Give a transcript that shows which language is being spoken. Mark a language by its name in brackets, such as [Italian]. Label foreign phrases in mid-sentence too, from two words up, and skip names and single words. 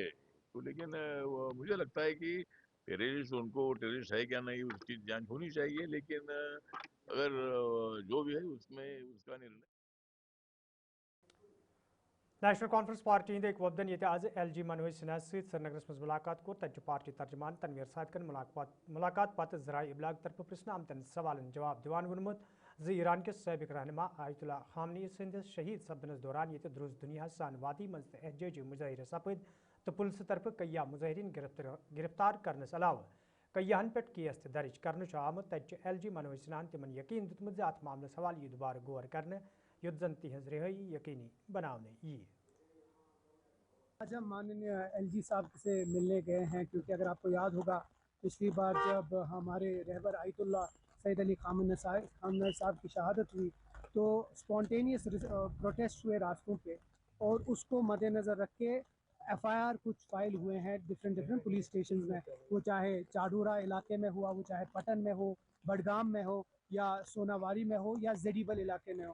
[Hindi] तो लेकिन मुझे लगता है कि टेररिस्ट, उनको टेररिस्ट है क्या नहीं उसकी जांच होनी चाहिए। लेकिन अगर जो भी है उसमें उसका निर्णय। [Kashmiri] नेशनल कॉन्फ्रेंस पार्टी हंद वफदन ये आज LG मनोज सिन्हा श्रीनगरस मज मुलाकात कोर तक पार्टी तर्जमान तनवीर सादकन मुलाकात पत जराए इबलाग तरफ पृछन आमतन सवालन जवाब दिवान वोनमुत ज ईरान के सबक रहनमा आयतुल्ला खामनी सदिस शहीद सपदनस दौरान ये दुरुस दुनिया सान वादी मज एहतजाजी मुजाहिर सपद तो पुलिस तरफ कया मुजाहरीन गिरफ्तार करनस अलाव कयाहन पे केस दर्ज कर आमुत तक LG मनोज सिन्हा तिमन यकीन दुतमुत अत मामलस हवाल यह दोबारा गौर कर युद्ध जन तिहज रिहाई यकीनी बनाने ये। [Hindi] आज हम माननीय LG साहब से मिलने गए हैं, क्योंकि अगर आपको याद होगा पिछली बार जब हमारे रहबर आयतुल्ला सैयद अली खामनई साहब की शहादत हुई तो [English] spontaneous protest [Hindi] हुए रास्तों पे, और उसको मद्देनज़र रख के FIR कुछ फाइल हुए हैं [English] different police station [Hindi] में, वो चाहे चाडूरा इलाके में हुआ, वो चाहे पटन में हो, बडगाम में हो, या सोनावारी में हो, या जेडीबल इलाके में हो।